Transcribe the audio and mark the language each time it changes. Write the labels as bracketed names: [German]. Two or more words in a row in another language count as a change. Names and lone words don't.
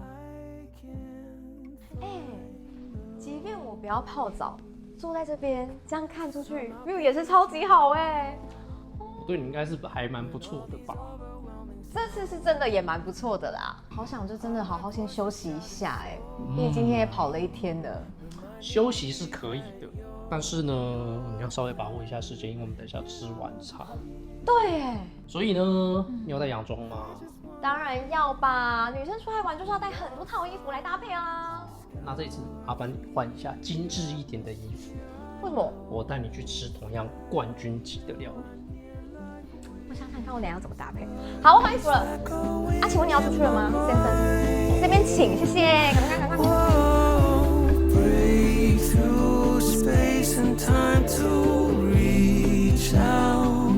[Chinese] 即便我不要泡澡，坐在這邊這樣看出去 ，view 也是超級好哎。我對你應該是還蠻不錯的吧？這次是真的也蠻不錯的啦，好想就真的好好先休息一下哎，畢竟今天也跑了一天了。休息是可以的。但是呢，你要稍微把握一下時間，因為我們等一下吃晚餐。對耶，所以呢，你要帶洋裝嗎？當然要吧，女生出來玩就是要帶很多套衣服來搭配啊。那這一次麻煩你換一下精緻一點的衣服。為什麼？我帶你去吃同樣冠軍級的料理。我想想看，我等一下要怎麼搭配。好，我換衣服了。請問你要出去了嗎，先生？這邊請，謝謝。趕快。 [English] And time to reach out.